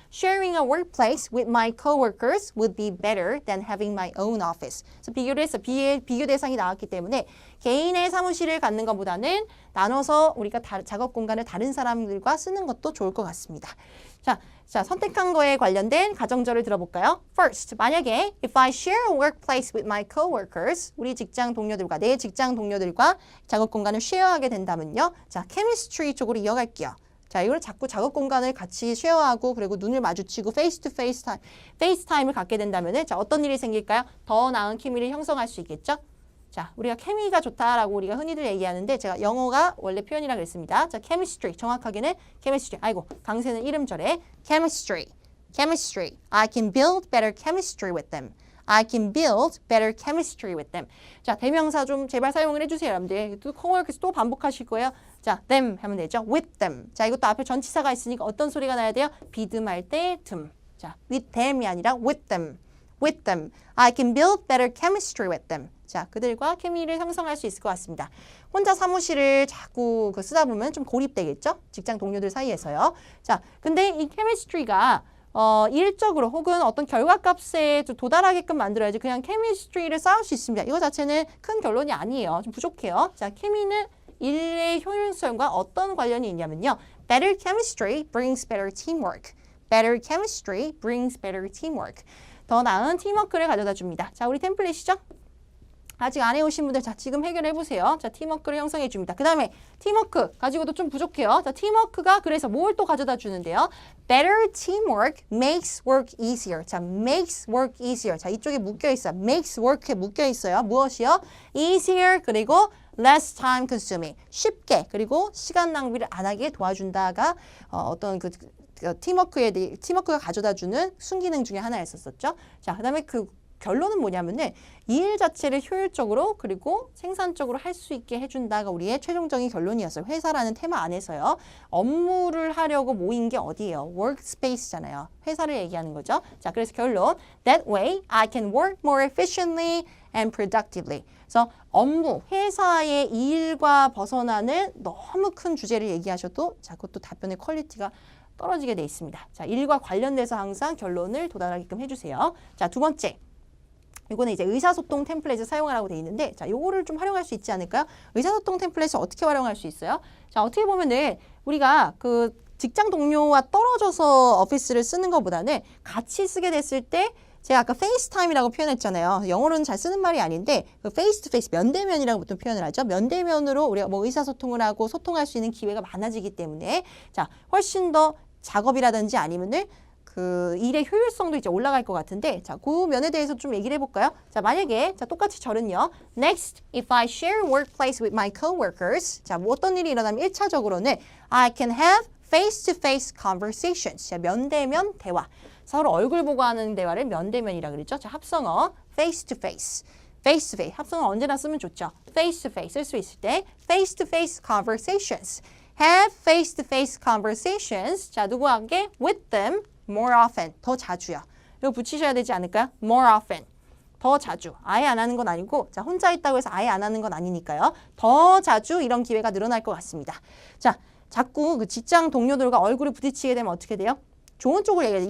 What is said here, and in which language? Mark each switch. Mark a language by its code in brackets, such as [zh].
[en] Sharing a workplace with my coworkers would be better than having my own office. [ko] 그래서 비교를 해서 비교 대상이 나왔기 때문에 개인의 사무실을 갖는 것보다는 나눠서 우리가 작업 공간을 다른 사람들과 쓰는 것도 좋을 것 같습니다. 자, 선택한 거에 관련된 가정절을 들어볼까요? [en] First, 만약에 if I share a workplace with my coworkers, [ko] 우리 직장 동료들과 내 직장 동료들과 작업 공간을 쉐어하게 된다면요. 자, chemistry 쪽으로 이어갈게요. 자, 이걸 자꾸 작업 공간을 같이 쉐어하고 그리고 눈을 마주치고 페이스 투 페이스 타임을 갖게 된다면은 자, 어떤 일이 생길까요? 더 나은 케미를 형성할 수 있겠죠? 자, 우리가 케미가 좋다라고 우리가 흔히들 얘기하는데 제가 영어가 원래 표현이라 그랬습니다. 자, chemistry. 정확하게는 chemistry. 아이고, 강세는 이름절에 chemistry. [en] I can build better chemistry with them. I can build better chemistry with them. [ko] 자, 대명사 좀 제발 사용을 해주세요, 여러분들. 또 coworkers 또 반복하실 거예요. 자, them 하면 되죠. with them. 자, 이것도 앞에 전치사가 있으니까 어떤 소리가 나야 돼요? 비듬할 때 듬. [en] 자, with them이 아니라 with them. with them. I can build better chemistry with them. [ko] 자, 그들과 케미를 형성할 수 있을 것 같습니다. 혼자 사무실을 자꾸 쓰다 보면 좀 고립되겠죠? 직장 동료들 사이에서요. 자, 근데 이 chemistry가 일적으로 혹은 어떤 결과값에 도달하게끔 만들어야지 그냥 chemistry를 쌓을 수 있습니다. 이거 자체는 큰 결론이 아니에요. 좀 부족해요. 자, 케미는 일의 효율성과 어떤 관련이 있냐면요. [en] Better chemistry brings better teamwork. Better chemistry brings better teamwork. [ko] 더 나은 팀워크를 가져다 줍니다. 자, 우리 템플릿이죠? 아직 안 해오신 분들 자 지금 해결해 보세요. 자, 팀워크를 형성해 줍니다. 그 다음에 팀워크 가지고도 좀 부족해요. 자, 팀워크가 그래서 뭘 또 가져다 주는데요. [en] Better teamwork makes work easier. [ko] 자, [en] makes work easier. [ko] 자, 이쪽에 묶여 있어요. makes work에 묶여 있어요. 무엇이요? [en] easier 그리고 less time consuming. [ko] 쉽게 그리고 시간 낭비를 안 하게 도와준다가 어떤 팀워크가 가져다 주는 순기능 중에 하나였었죠. 자, 그 다음에 결론은 뭐냐면은 이 일 자체를 효율적으로 그리고 생산적으로 할 수 있게 해준다가 우리의 최종적인 결론이었어요. 회사라는 테마 안에서요. 업무를 하려고 모인 게 어디예요? workspace잖아요. 회사를 얘기하는 거죠. 자, 그래서 결론 [en] That way I can work more efficiently and productively. [ko] 그래서 업무, 회사의 일과 벗어나는 너무 큰 주제를 얘기하셔도 자, 그것도 답변의 퀄리티가 떨어지게 돼 있습니다. 자, 일과 관련돼서 항상 결론을 도달하게끔 해주세요. 자, 두 번째. 이거는 이제 의사소통 템플릿을 사용하라고 돼 있는데 자, 요거를 좀 활용할 수 있지 않을까요? 의사소통 템플릿을 어떻게 활용할 수 있어요? 자, 어떻게 보면은 우리가 직장 동료와 떨어져서 오피스를 쓰는 것보다는 같이 쓰게 됐을 때 제가 아까 페이스타임이라고 표현했잖아요. 영어로는 잘 쓰는 말이 아닌데 페이스 투 페이스 면대면이라고 보통 표현을 하죠. 면대면으로 우리가 의사소통을 하고 소통할 수 있는 기회가 많아지기 때문에 자, 훨씬 더 작업이라든지 아니면은 일의 효율성도 이제 올라갈 것 같은데 자, 그 면에 대해서 좀 얘기를 해볼까요? 자, 만약에 자, 똑같이 절은요. [en] Next, if I share workplace with my coworkers. [ko] 자, 뭐 어떤 일이 일어나면 1차적으로는 [en] I can have face-to-face conversations. [ko] 자, 면대면 대화. 서로 얼굴 보고 하는 대화를 면대면이라 그랬죠. 자, 합성어 face-to-face. [en] face-to-face. [ko] 합성어 언제나 쓰면 좋죠. face-to-face 쓸 수 있을 때 face-to-face conversations. [en] have face-to-face conversations. [ko] 자, 누구와 함께? [en] with them. more often, [ko] 더 자주요. 이거 붙이셔야 되지 않을까요? more often, 더 자주. 아예 안 하는 건 아니고 자, 혼자 있다고 해서 아예 안 하는 건 아니니까요. 더 자주 이런 기회가 늘어날 것 같습니다. 자, 자꾸 직장 동료들과 얼굴을 부딪히게 되면 어떻게 돼요? 좋은 쪽으로 얘기해야 돼.